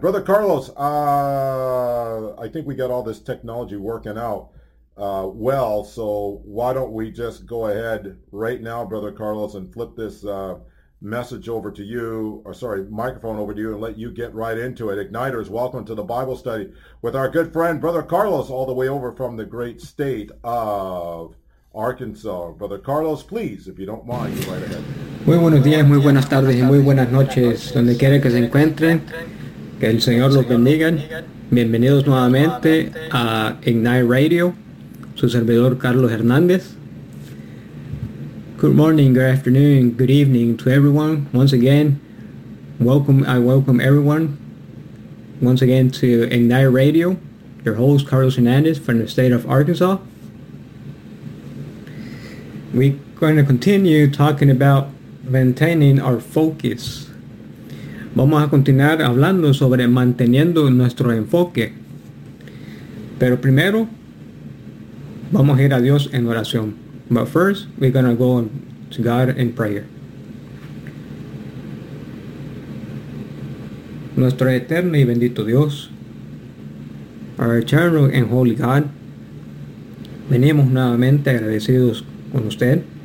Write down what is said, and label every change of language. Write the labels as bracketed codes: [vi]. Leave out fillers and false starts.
[en] Brother Carlos, I think we got all this technology working out well, so why don't we just go ahead right now, Brother Carlos, and flip this message over to you, or sorry, microphone over to you, and let you get right into it. Igniters, welcome to the Bible study with our good friend, Brother Carlos, all the way over from the great state of Arkansas. Brother Carlos, please, if you don't mind, go right ahead. [es] Muy buenos días, muy buenas tardes, y muy buenas noches, donde quiera que se encuentren. Que el Señor los bendiga. Bienvenidos nuevamente a Ignite Radio. Su servidor, [en] Carlos Hernández. Good morning, good afternoon, good evening to everyone. Once again, I welcome everyone once again to Ignite Radio. Your host, Carlos Hernández, from the state of Arkansas. We're going to continue talking about maintaining our focus. [es] Vamos a continuar hablando sobre manteniendo nuestro enfoque. Pero primero, vamos a ir a Dios en oración. [en] But first, we're going to go to God in prayer. [es] Nuestro eterno y bendito Dios, [en] our eternal and holy God, [es] venimos nuevamente agradecidos con usted.